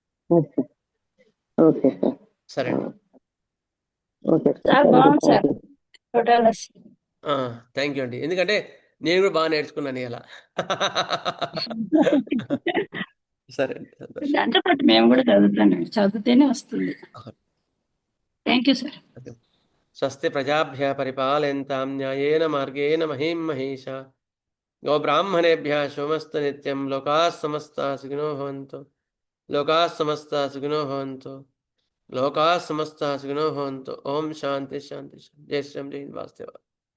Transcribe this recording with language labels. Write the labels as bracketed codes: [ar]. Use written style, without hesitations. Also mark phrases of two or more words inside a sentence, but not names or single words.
[te] సరే అండి. [en] thank you [te] అండి. ఎందుకంటే నేను కూడా బాగా నేర్చుకున్నాను ఇలా. సరే అండి, సంతోషం. దాంతో పాటు మేము కూడా చదువుతాను, చదివితేనే వస్తుంది. [en] thank you sir. [sa] స్వస్తి ప్రజాభ్య పరిపాలయంతాం న్యాయేన మార్గేణ మహీం మహేష గోబ్రాహ్మణేభ్య శోమస్తు నిత్యం లోకాः సమస్తాः సుఖినో భవంతు లోకాः సమస్తాः సుఖినో భవంతు లోకాः సమస్తాः సుఖినో భవంతు. ఓం శాంతి శాంతి శాంతి. [hi] जय श्रीराम, जय हिंद, [sa] వాసుదేవ.